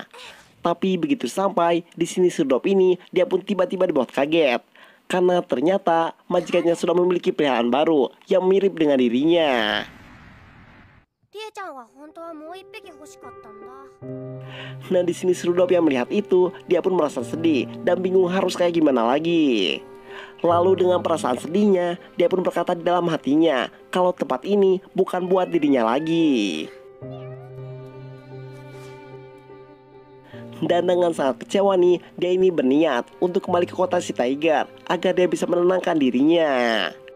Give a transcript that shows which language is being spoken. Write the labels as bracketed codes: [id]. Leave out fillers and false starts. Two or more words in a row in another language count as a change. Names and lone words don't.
[id] Tapi begitu sampai, di sini si Rudolf ini dia pun tiba-tiba dibuat kaget. Karena ternyata majikannya sudah memiliki peliharaan baru yang mirip dengan dirinya. [ja] りえちゃんは本当はもう一匹欲しかったんだ。 [id] Nah di sini si Rudolf yang melihat itu, dia pun merasa sedih dan bingung harus kayak gimana lagi. Lalu dengan perasaan sedihnya, dia pun berkata di dalam hatinya kalau tempat ini bukan buat dirinya lagi. Dan dengan sangat kecewa nih, dia ini berniat untuk kembali ke kota si Tiger agar dia bisa menenangkan dirinya.